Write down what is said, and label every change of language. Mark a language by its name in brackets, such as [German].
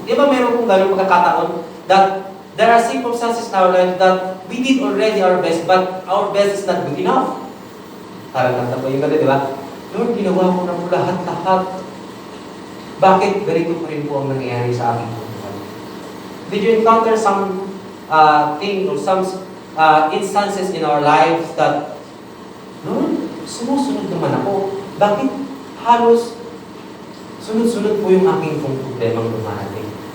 [Filipino] Di ba meron pong gano'ng pagkakataon [English] that there are circumstances in our life that we did already our best, but our best is not good enough. [Filipino] Parang nagtapa yung gano'n, di ba? Lord, ginawa ko na po lahat-lahat. Bakit ganito pa rin po ang nangyayari sa aking buhay? [English] Did you encounter some thing or some instances in our lives that, Lord, [Filipino] sumusunod naman ako. Bakit halos sunod-sunod po yung aking pong problemang dumarating?